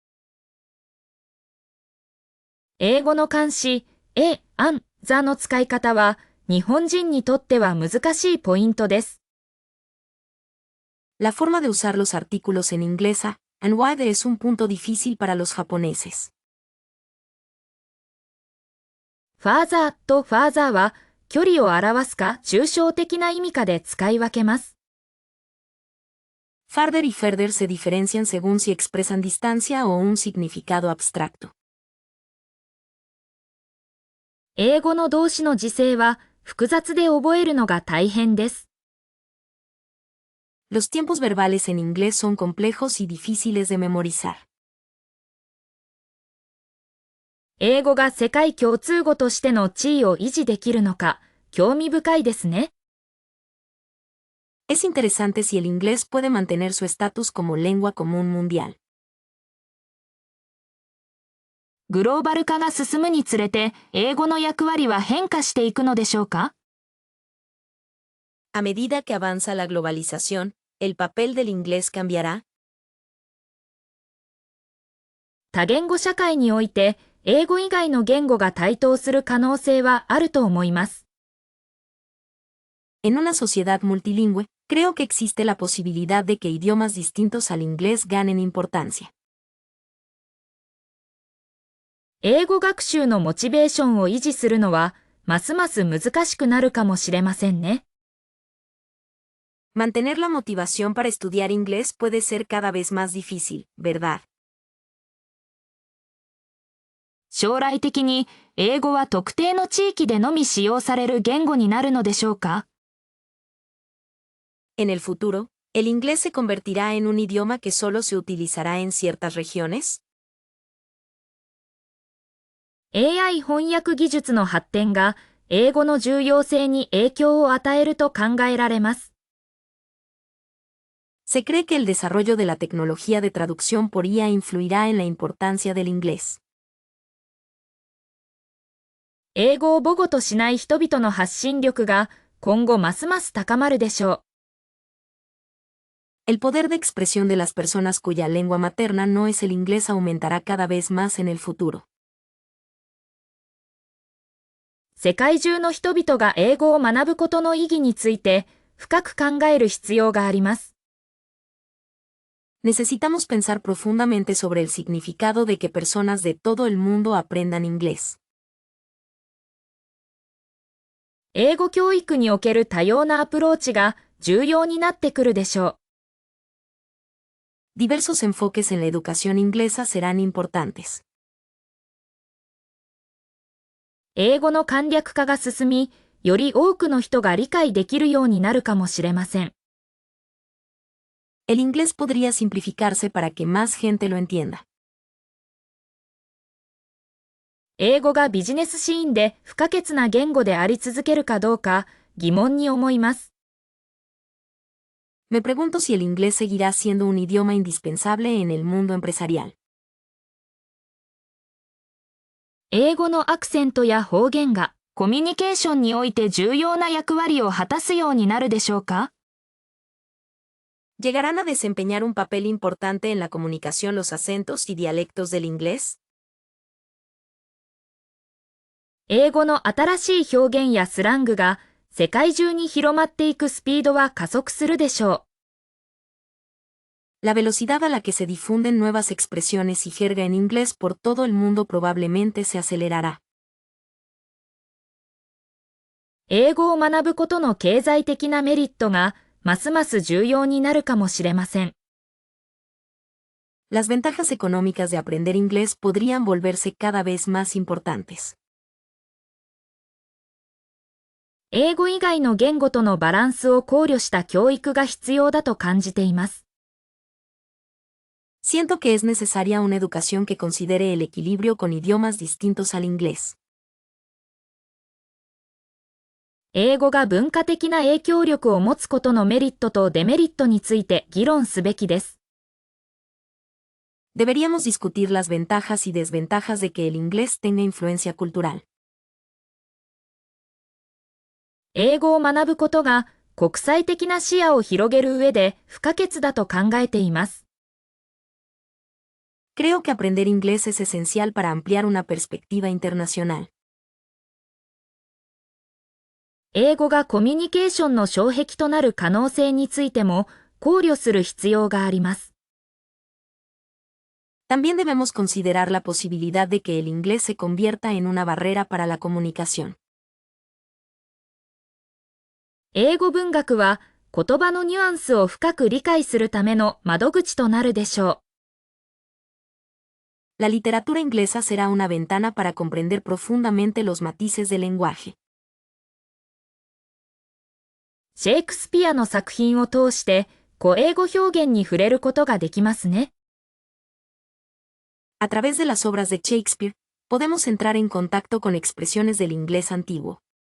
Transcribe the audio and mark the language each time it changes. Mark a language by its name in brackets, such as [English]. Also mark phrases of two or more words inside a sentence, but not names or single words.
[Japanese] 英語の漢詞 [English] an、the [Japanese] の使い方は日本人にとっては難しいポイントです。 [Spanish] La forma de usar los artículos en inglesa, and wide es un punto difícil para los japoneses. [Japanese] father と father は距離を表すか抽象的な意味かで使い分けます。 [Spanish] Farther y further se diferencian según si expresan distancia o un significado abstracto. [Japanese] 英語の動詞の時制は複雑で覚えるのが大変です。 [Spanish] Los tiempos verbales en inglés son complejos y difíciles de memorizar. [Japanese] 英語が世界共通語としての地位を維持できるのか、興味深いですね。 [Spanish] Es interesante si el inglés puede mantener su estatus como lengua común mundial. [Japanese] グローバル化が進むにつれて、英語の役割は変化していくのでしょうか？ [Spanish] A medida que avanza la globalización, ¿el papel del inglés cambiará? [Japanese] 多言語社会において、英語以外の言語が台頭する可能性はあると思います。 [Spanish] En una sociedad multilingüe, creo que existe la posibilidad de que idiomas distintos al inglés ganen importancia. [Japanese] 英語学習のモチベーションを維持するのは、ますます難しくなるかもしれませんね。 [Spanish] Mantener la motivación para estudiar inglés puede ser cada vez más difícil, ¿verdad? [Japanese] 将来的に英語は特定の地域でのみ使用される言語になるのでしょうか？ [Spanish] En el futuro, ¿el inglés se convertirá en un idioma que solo se utilizará en ciertas regiones? [Japanese] AI 翻訳技術の発展が英語の重要性に影響を与えると考えられます。 [Spanish] Se cree que el desarrollo de la tecnología de traducción por IA influirá en la importancia del inglés. [Japanese] 英語を母語としない人々の発信力が今後ますます高まるでしょう。 [Spanish] El poder de expresión de las personas cuya lengua materna no es el inglés aumentará cada vez más en el futuro. [Japanese] 世界中の人々が英語を学ぶことの意義について深く考える必要があります。 [Spanish] Necesitamos pensar profundamente sobre el significado de que personas de todo el mundo aprendan inglés. [Japanese] 英語教育における多様なアプローチが重要になってくるでしょう。 [Spanish] Diversos enfoques en la educación inglesa serán importantes. [Japanese] 英語の簡略化が進み、より多くの人が理解できるようになるかもしれません。 [Spanish] El inglés podría simplificarse para que más gente lo entienda. [Japanese] 英語がビジネスシーンで不可欠な言語であり続けるかどうか疑問に思います。 [Spanish] Me pregunto si el inglés seguirá siendo un idioma indispensable en el mundo empresarial. [Japanese] 英語のアクセントや方言がコミュニケーションにおいて重要な役割を果たすようになるでしょうか？ [Spanish] ¿Llegarán a desempeñar un papel importante en la comunicación los acentos y dialectos del inglés? [Japanese] 英語の新しい表現やスラングが世界中に広まっていくスピードは加速するでしょう。 [Spanish] La velocidad a la que se difunden nuevas expresiones y jerga en inglés por todo el mundo probablemente se acelerará. [Japanese] 英語を学ぶことの経済的なメリットがますます重要になるかもしれません。 [Spanish] Las ventajas económicas de aprender inglés podrían volverse cada vez más importantes. [Japanese] 英語以外の言語とのバランスを考慮した教育が必要だと感じています。 [Spanish] Siento que es necesaria una educación que considere el equilibrio con idiomas distintos al inglés. [Japanese] 英語が文化的な影響力を持つことのメリットとデメリットについて議論すべきです。 [Spanish] Deberíamos discutir las ventajas y desventajas de que el inglés tenga influencia cultural. [Japanese] 英語を学ぶことが国際的な視野を広げる上で不可欠だと考えています。 [Spanish] Creo que aprender inglés es esencial para ampliar una perspectiva internacional. [Japanese] 英語がコミュニケーションの障壁となる可能性についても考慮する必要があります。 [Spanish] También debemos considerar la posibilidad de que el inglés se convierta en una barrera para la comunicación. [Japanese] 英語文学は言葉のニュアンスを深く理解するための窓口となるでしょ [Spanish] La literatura inglesa será una ventana para comprender profundamente los matices del lenguaje. [Japanese] う。シェイクスピアの作品を通して古英語表現に触れることができますね。 [Spanish] A través de las obras de Shakespeare, podemos entrar en contacto con expresiones del inglés antiguo.